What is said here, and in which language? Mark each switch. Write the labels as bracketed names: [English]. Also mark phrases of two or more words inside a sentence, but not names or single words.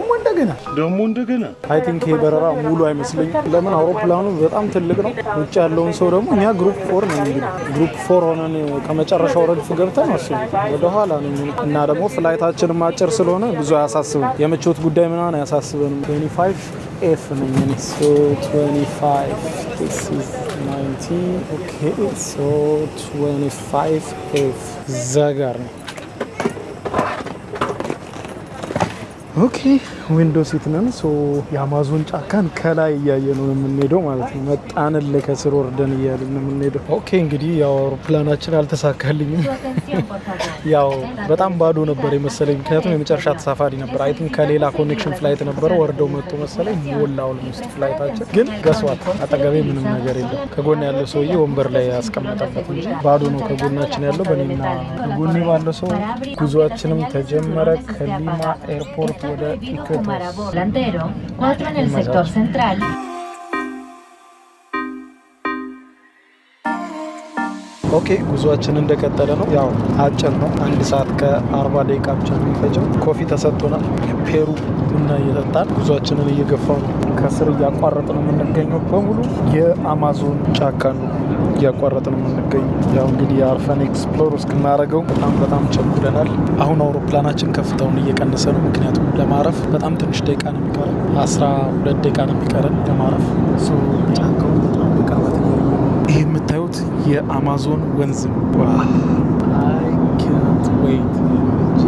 [English] I think [Amharic] ይሄ በረራ ሙሉ አይመስለኝም። ለምን አውሮፕላኑ በጣም ትልቅ ነው። ውጭ ያለውን ሰው ደግሞ እኛ ግሩፕ 4 ነን። እንግዲህ ግሩፕ 4 ሆነን ከመጨረሻው ረድፍ ገብተን ወደ ኋላ ነው እና ደግሞ ፍላይታችንም አጭር ስለሆነ ብዙ አያሳስብም። የምቾት ጉዳይ ምናምን አያሳስበንም። 25F ነኝ እኔ። [English] so 25 this is 19 okay so 25F [Amharic] እዛ ጋር ነው። [English] okay window seat [Amharic] ነን። ሶ የአማዞን ጫካን ከላይ እያየ ነው የምንሄደው ማለት ነው። መጣንል ከስር ወርደን እያልን ነው የምንሄደው። ኦኬ እንግዲህ ያው አውሮፕላናችን አልተሳካልኝም። ያው በጣም ባዶ ነበር የመሰለኝ፣ ምክንያቱም የመጨረሻ ተሳፋሪ ነበር። [English] I think [Amharic] ከሌላ [English] connection flight [Amharic] ነበረ ወርደው መጥቶ መሰለኝ ሞላው ልምስት ፍላይታችን። ግን [English] guess what [Amharic] አጠገቤ ምንም ነገር የለም። ከጎን ያለው ሰውዬ ወንበር ላይ ያስቀመጠበት እንጂ ባዶ ነው ከጎናችን ያለው። በኔና ከጎኔ ባለው ሰው ጉዟችንም ተጀመረ ከሊማ ኤርፖርት ወደ ኢኩዌቶስ። [Spanish] Volantero, 4 en el sector central. [Amharic] ኦኬ ጉዟችን እንደቀጠለ ነው። ያው አጭር ነው፣ 1 ሰዓት ከ40 ደቂቃ ብቻ ነው የሚፈጀው። ኮፊ ተሰጥቶናል። ፔሩ ቡና እየጠጣን ጉዟችንን እየገፋው ነው። ከስር እያቋረጥን ነው የምንገኘው። በሙሉ የአማዞን ጫካ ነው እያቋረጥን ነው የምንገኘው። ያው እንግዲህ የአርፈን ኤክስፕሎር እስክናደርገው በጣም ቸኩለናል። አሁን አውሮፕላናችን ከፍታውን እየቀነሰ ነው፣ ምክንያቱም ለማረፍ በጣም ትንሽ ደቂቃ ነው የሚቀረን። 12 ደቂቃ ነው የሚቀረን ለማረፍ። ጫካው በጣም በቅርበት ይሄ የምታዩት የአማዞን ወንዝ ነው። [English] I can't wait